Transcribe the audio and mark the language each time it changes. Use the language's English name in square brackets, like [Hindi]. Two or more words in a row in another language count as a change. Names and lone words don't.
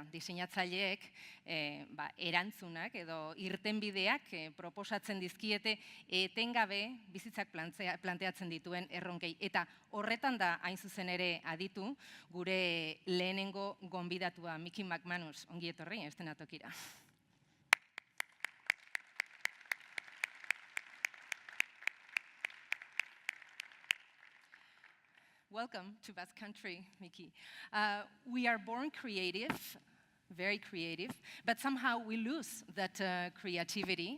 [Basque] Diseinatzaileek erantzunak edo irtenbideak proposatzen dizkiete etengabe bizitzak planteatzen dituen erronkei. Eta horretan da hain zuzen ere aditu gure lehenengo gonbidatua Mickey Mcmanus, ongi etorri eszenatokira. [English] Welcome to Basque Country, Mickey. We are born creative, very creative, but somehow we lose that creativity.